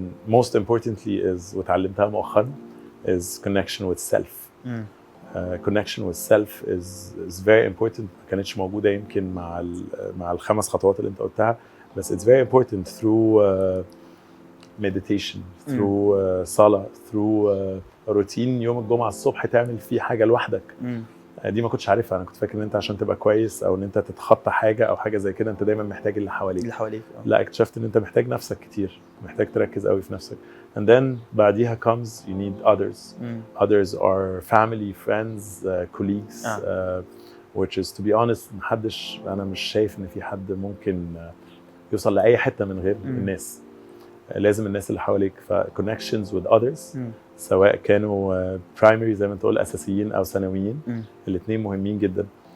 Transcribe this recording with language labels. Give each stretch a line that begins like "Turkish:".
English: Most importantly is
Arabic: وتعلمتها مؤخرا
English: is connection with self. Connection with self is very important.
Arabic: ما كانتش موجوده يمكن مع الخمس خطوات اللي انت قلتها، بس
English: it's very important through meditation, through
Arabic: صلاة, through روتين يوم الجمعة الصبح تعمل فيه حاجة لوحدك. دي ما كنتش عارفها. انا كنت فاكر ان انت عشان تبقى كويس او ان انت تتخطى حاجة او حاجة زي كده انت دايما محتاج اللي حواليك. لا، اكتشفت ان انت محتاج نفسك كتير، محتاج تركز قوي في نفسك.
English: And then
Arabic: بعديها
English: comes you need others. Others are family, friends, colleagues. Which is to be honest
Arabic: انا مش شايف ان في حد ممكن يوصل لأي حتة من غير الناس. لازم الناس اللي حواليك. ف
English: connections with others
Arabic: سواء كانوا
English: primary
Arabic: زي ما انت قول اساسيين او ثانويين، الاثنين مهمين جدا.